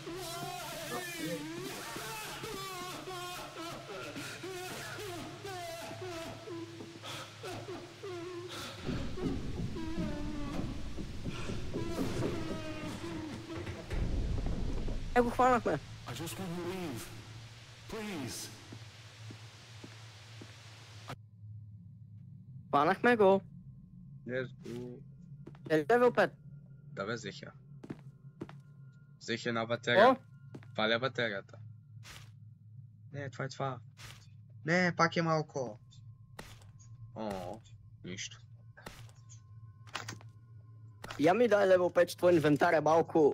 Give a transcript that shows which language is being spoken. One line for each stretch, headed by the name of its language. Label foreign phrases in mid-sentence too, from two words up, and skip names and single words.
Bulgarian: Го хванахме.
English: I just want to leave. Please.
Bulgarian: Хванахме го.
English: Let's go.
Bulgarian: Е левел 5. Да бе, взех я. Взех една батерия. О, Паля батерията. Не, това е това. Не, пак е малко. О, нищо. я ми дай левел 5, че твой инвентар е малко...